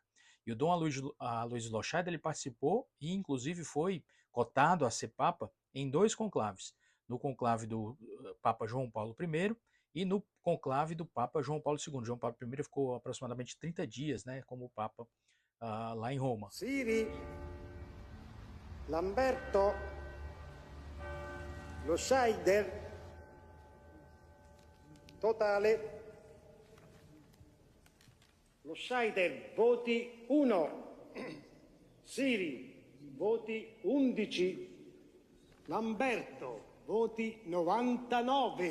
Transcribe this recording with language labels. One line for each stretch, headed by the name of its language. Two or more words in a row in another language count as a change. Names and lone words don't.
Portuguese: E o Dom Aloysio Lochade, ele participou e inclusive foi cotado a ser papa em 2 conclaves. No conclave do Papa João Paulo I e no conclave do Papa João Paulo II. João Paulo I ficou aproximadamente 30 dias, né, como papa lá em Roma.
Italian: Siri, Lamberto, Loscheider, totale, Loscheider voti 1, Siri voti 11, Lamberto voti 99.